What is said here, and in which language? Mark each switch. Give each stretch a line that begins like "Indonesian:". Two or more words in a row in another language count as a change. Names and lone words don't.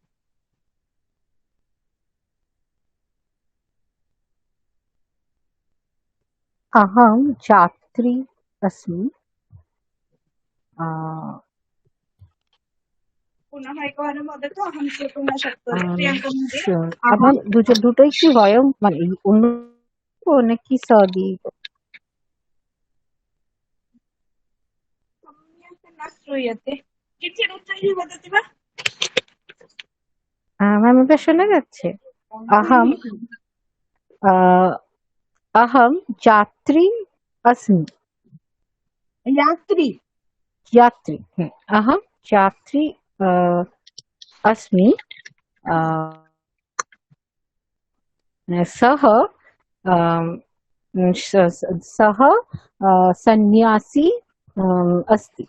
Sanskrit: अहं छात्री अस्मि। पुनः एकवारं वदतु, अहं श्रोतुं न शक्नोमि। प्रियङ्का महोदय,
Bangla: अहं দুটোই কি বয়ম মানে অন্য নাকি সদি?
Sanskrit: सम्यक् न श्रूयते, किञ्चित् उच्चैः वदति वा?
Bangla: ম্যাম এবার শোনা যাচ্ছে?
Sanskrit: अहं छात्री अस्मि। यात्री। अहं छात्री अस्मि। सः सन्यासी अस्ति।